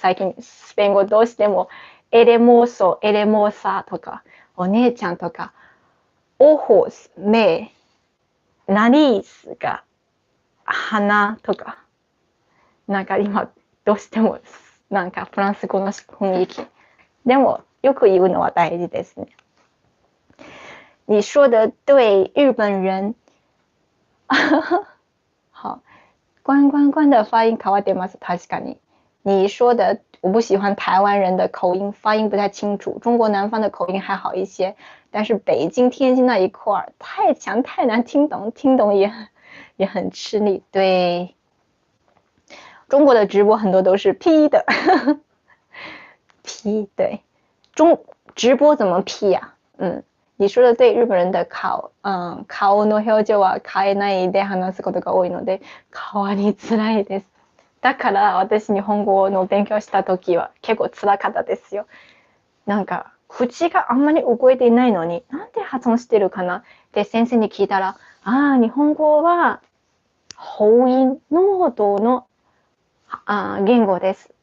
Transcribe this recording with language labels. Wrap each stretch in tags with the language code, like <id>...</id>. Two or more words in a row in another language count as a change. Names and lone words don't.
<ja>最近スペイン語どうしても</ja> <es>hermoso, hermosa</es> <ja>とか、お姉ちゃんとか、オホス、目、ナリースが鼻とか、なんか今どうしてもなんかフランス語の雰囲気。でもよく言うのは大事ですね。</ja> <zh>你说的对，日本人。好，关的发音</zh> <ja>変わってます。確かに。</ja> <zh>你说的，我不喜欢台湾人的口音，发音不太清楚。中国南方的口音还好一些，但是北京、天津那一块太强太难听懂，听懂也很吃力。对，中国的直播很多都是 P 的，P 对，直播怎么 P 呀？你说的对、</zh> <ja>日本人的顔の表情は変えないで話すことが多いので変わりづらいです。だから私日本語の勉強した時は結構辛かったですよ。なんか口があんまり動いていないのになんで発音してるかなって先生に聞いたら、日本語は母音濃度の言語です。</ja>